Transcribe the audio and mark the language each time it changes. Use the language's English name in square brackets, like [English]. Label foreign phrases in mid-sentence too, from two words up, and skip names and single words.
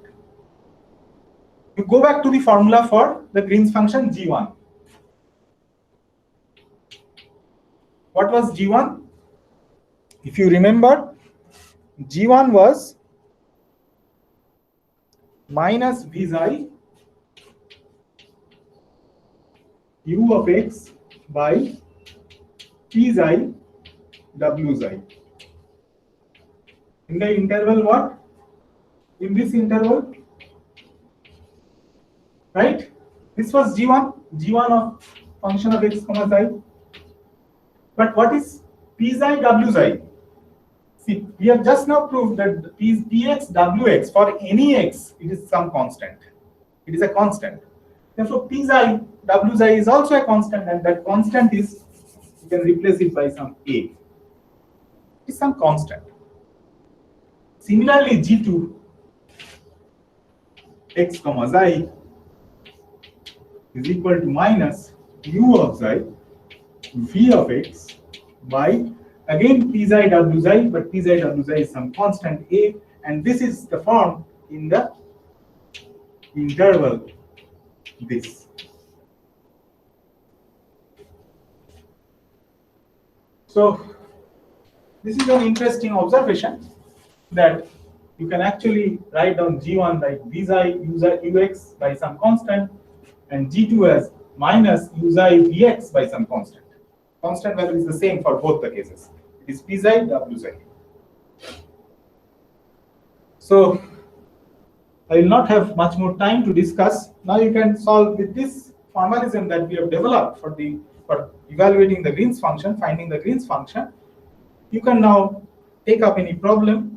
[English] You go back to the formula for the Green's function g1. What was g1? If you remember, g1 was minus v xi u of x by p xi w xi. In the interval what? In this interval, right? This was g1 of function of x comma xi. But what is p xi w xi. See, we have just now proved that px wx for any x, it is some constant. It is a constant. Therefore, p xi w xi is also a constant, and that constant is, you can replace it by some a. It is some constant. Similarly, g2 x comma xi is equal to minus u of xi v of x by, again, p xi w xi, but p xi w xi is some constant a, and this is the form in the interval this. So this is an interesting observation that you can actually write down g1 like v xi ux by some constant, and g2 as minus u xi vx by some constant. Constant value is the same for both the cases. It is p xi w xi. So I will not have much more time to discuss. Now you can solve with this formalism that we have developed for evaluating the Green's function, finding the Green's function. You can now take up any problem.